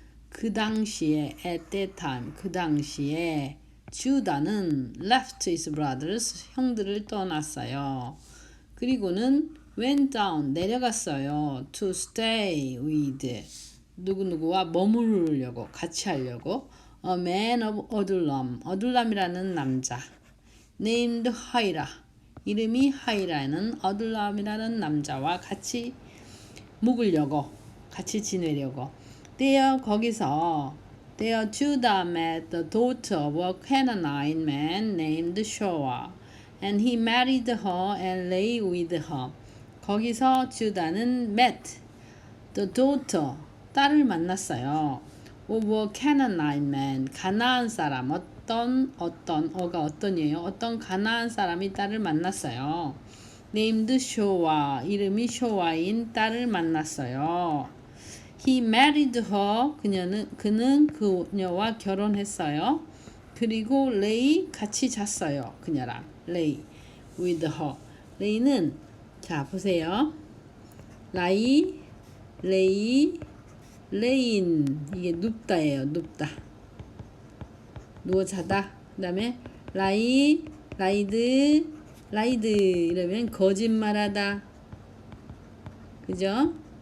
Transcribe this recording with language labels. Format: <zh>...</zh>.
<ko>그 당시에,</ko> <en>at that time,</en> <ko>그 당시에 주다는</ko> <en>left his brothers,</en> <ko>형들을 떠났어요. 그리고는</ko> <en>went down,</en> <ko>내려갔어요.</ko> <en>to stay with,</en> <ko>누구누구와 머무르려고, 같이 하려고.</ko> <en>a man of Adullam,</en> <ko>어둘람이라는 남자.</ko> <en>named Hira,</en> <ko>이름이 하이라는 어둘람이라는 남자와 같이 묵으려고, 같이 지내려고. 거기서</ko> <en>Judah met the daughter of a Canaanite man named Shoa, and he married her and lay with her.</en> <ko>거기서 주다는</ko> <en>met the daughter,</en> <ko>딸을 만났어요.</ko> <en>of a Canaanite man,</en> <ko>가나안 사람, 어떤 가나안 사람이 딸을 만났어요.</ko> <en>named Shoa,</en> <ko>이름이 쇼아인 딸을 만났어요.</ko> <en>He married her,</en> <ko>그는 그녀와 결혼했어요. 그리고 lay, 같이 잤어요. 그녀랑</ko> <en>lay with her.</en> <ko>lay는, 자 보세요. lay, lay인, 이게 눕다예요. 눕다, 누워 자다. 그 다음에 lie, lied 이러면 거짓말하다, 그죠?</ko>